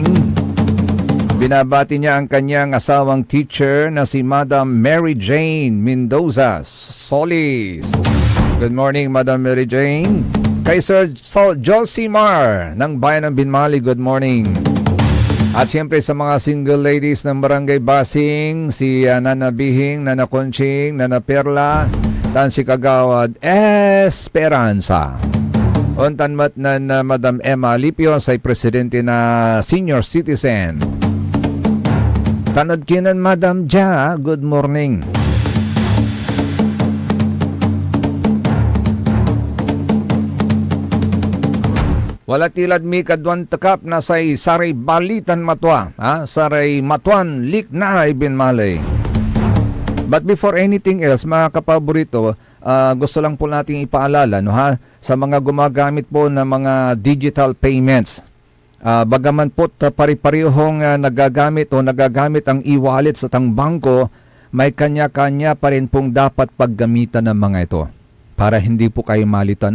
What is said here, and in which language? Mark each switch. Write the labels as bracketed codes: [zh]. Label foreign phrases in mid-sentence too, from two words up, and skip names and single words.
[tl] Binabati niya ang kanyang asawang teacher na si Madam Mary Jane Mendoza Solis. [en] Good morning, [tl] Madam Mary Jane. Kay Sir Josimar ng Bayan ng Binmali, [en] good morning. [tl] At siyempre sa mga single ladies ng Barangay Basing, si Nana Bihing, Nana Conching, Nana Perla, Tansi Kagawad, Esperanza. [pag] Untanmat na Madam Emma Lipio sa presidente na senior citizen. Tanod kinan Madam Ja, [en] good morning. [pag] Wala tilad mi kadwan takap na say saray balitan matwa, saray matuan lik na Binmalay. [en] But before anything else, [tl] mga kapaborito, gusto lang po nating ipaalala sa mga gumagamit po ng mga [en] digital payments. [tl] Bagaman po pari-parehong nagagamit ang e-wallet sa tang bangko, may kanya-kanya pa rin pong dapat paggamitan ng mga ito para hindi po kayo malito.